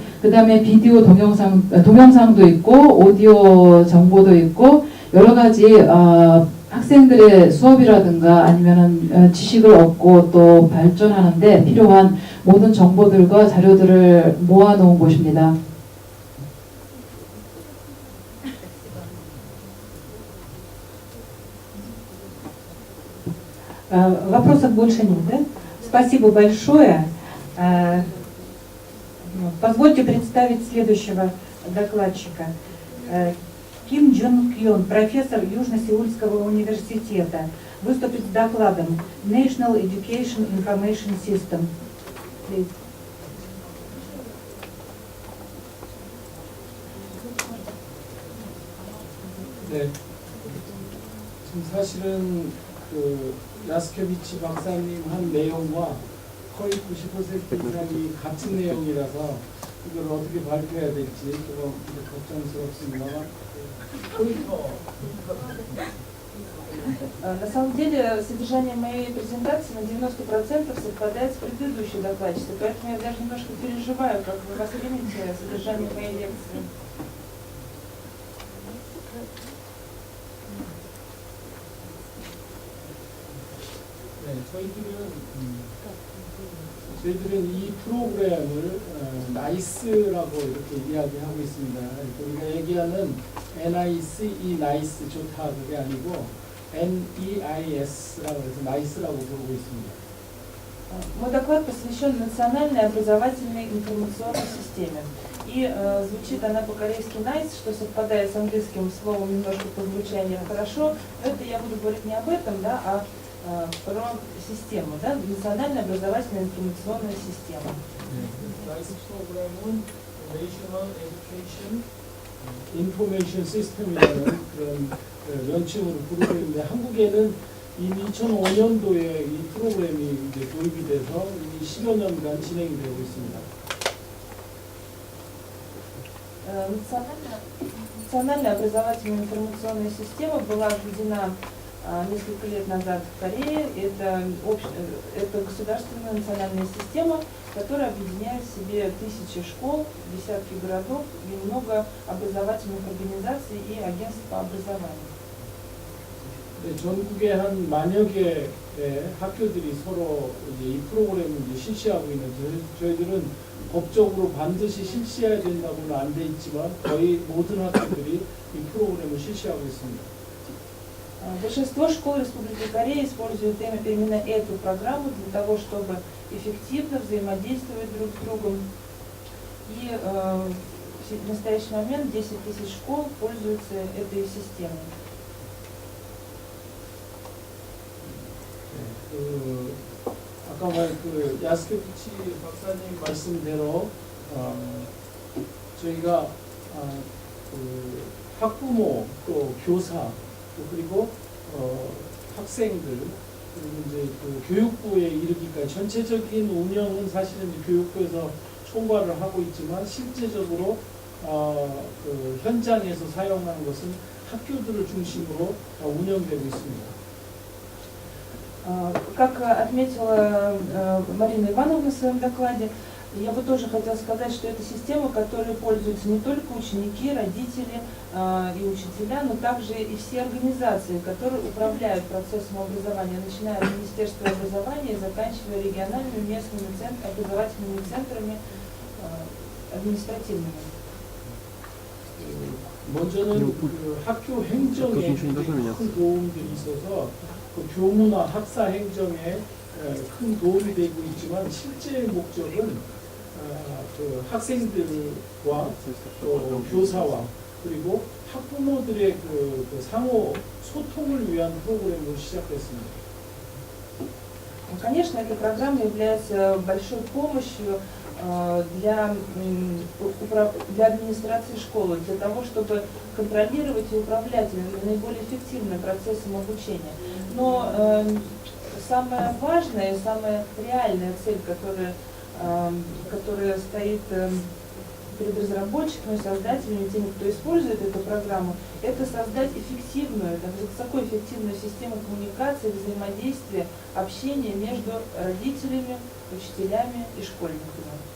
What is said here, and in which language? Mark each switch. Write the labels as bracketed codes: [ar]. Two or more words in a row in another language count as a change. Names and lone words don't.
[ko] 그 다음에 비디오 동영상도 있고 오디오 정보도 있고 여러 가지 학생들의 수업이라든가 아니면은 지식을 얻고 또 발전하는데 필요한 모든 정보들과 자료들을 모아놓은 곳입니다. [ru] Вопросов больше нет, да? Спасибо большое. Позвольте представить следующего докладчика. Ким Джун Кьон, профессор Южно-Сеульского университета, выступит с докладом [en] National Education Information System. Please. [ko] 네, 지금 사실은 그 야스케비치 박사님 한 내용과 거의 90% 이상이 같은 내용이라서 이걸 어떻게 발표해야 될지 조금 걱정스럽습니다만 [ru] На самом деле, содержание моей презентации на 90% совпадает с предыдущей докладчицей, поэтому я даже немножко переживаю, как вы воспримете содержание моей лекции. [ko] 네, 저희들은 이 프로그램을 나이스라고 이렇게 이야기하고 있습니다. 우리가 얘기하는 NICE, 나이스 좋다 그게 아니고 NEIS라고 해서 나이스라고 부르고 있습니다. [ru] Мой доклад посвящен национальной образовательной информационной системе. И звучит она по-корейски nice, что совпадает с английским словом немножко по звучанию хорошо. Но это я буду говорить не об этом, да, а про систему, да, национальная образовательная информационная система. [ko] 나이스 프로그램은 [en] National Education Information System [ko] 이라는 그런 명칭으로 부르고 있는데 한국에는 이미 2005년도에 이 프로그램이 이제 도입이 돼서 이미 10여 년간 진행이 되고 있습니다. [ru] Национальная образовательная информационная система была введена несколько лет назад в Корее. Это государственная национальная система, которая объединяет в себе тысячи школ, десятки городов и много образовательных организаций и агентств по образованию. [ko] 네, 전국에 한 만여 개의 학교들이 서로 이제 이 프로그램을 이제 실시하고 있는 저희들은 법적으로 반드시 실시해야 된다고는 안 돼 있지만 거의 모든 학교들이 이 프로그램을 실시하고 있습니다. [ru] Большинство школ Республики Корея используют именно эту программу для того, чтобы эффективно взаимодействовать друг с другом. И в настоящий момент 10 тысяч школ пользуются этой системой. [ko] 아까 그 야스케부치 박사님 말씀대로 저희가 그 학부모 또 교사 또 그리고 학생들 그리고 이제 그 교육부에 이르기까지 전체적인 운영은 사실은 이제 교육부에서 총괄을 하고 있지만 실제적으로 그 현장에서 사용하는 것은 학교들을 중심으로 운영되고 있습니다. [ru] Как отметила Марина Ивановна в своем докладе, я бы тоже хотела сказать, что это система, которой пользуются не только ученики, родители и учителя, но также и все организации, которые управляют процессом образования, начиная от Министерства образования и заканчивая региональными местными образовательными центрами административными. [ko] 먼저는 그 학교 행정에 큰 도움들이 있어서 그 교무나 학사 행정에 큰 도움이 되고 있지만 실제 목적은 그 학생들과 또 교사와 그리고 학부모들의 그 상호 소통을 위한 프로그램으로 시작됐습니다. [ru] Конечно, эта программа является большой помощью для администрации школы, для того, чтобы контролировать и управлять наиболее эффективным процессом обучения. Но самая важная и самая реальная цель, которая стоит перед разработчиками, создателями, теми, кто использует эту программу, это создать эффективную, высокоэффективную систему коммуникации, взаимодействия, общения между родителями, учителями и школьниками.